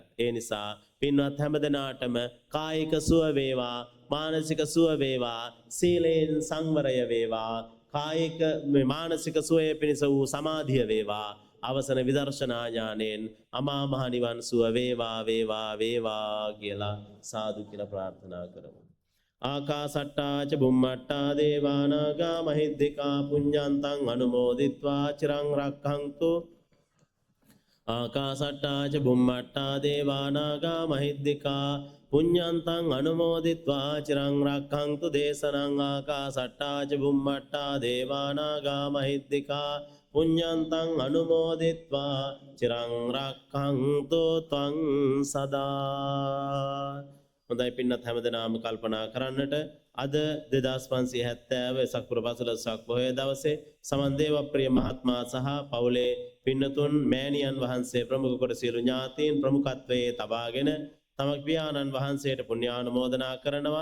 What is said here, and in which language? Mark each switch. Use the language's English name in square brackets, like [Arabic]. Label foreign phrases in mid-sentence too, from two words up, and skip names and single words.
[Sinhala] ඒ නිසා පින්වත් හැමදෙනාටම කායික සුව වේවා, මානසික සුව වේවා, සීලෙන් සංවරය වේවා, කායික මානසික සුවය පිණිස වූ සමාධිය වේවා, අවසන විදර්ශනා ඥානෙන් අමා මහ නිවන් සුව වේවා වේවා වේවා කියලා සාදු කියලා ප්‍රාර්ථනා කරමු. [Pali] ආකාසට්ටා ච බුම්මට්ටා දේවානාගා මහිද්దికා පුඤ්ඤන්තං අනුමෝදිත්වා චිරං රක්ඛන්තු. ආකාසට්ටා ච බුම්මට්ටා දේවානාගා මහිද්దికා පුඤ්ඤන්තං අනුමෝදිත්වා චිරං රක්ඛන්තු දේශනං. ආකාසට්ටා ච බුම්මට්ටා දේවානාගා මහිද්దికා පුඤ්ඤන්තං අනුමෝදිත්වා චිරං රක්ඛන්තු ත්වං සදා. [Sinhala] හොඳයි පින්නත් හැමදෙනාම කල්පනා කරන්නට අද 2570 වෙසක් පුර පසළොස්වක පොහොය දවසේ සමන් දේවප්‍රිය මහත්මයා සහ පවුලේ පින්නතුන් මෑණියන් වහන්සේ ප්‍රමුඛ කොට සියලු ඥාතීන් ප්‍රමුඛත්වයේ තබාගෙන තම පියාණන් වහන්සේට පුණ්‍යානුමෝදනා කරනවා.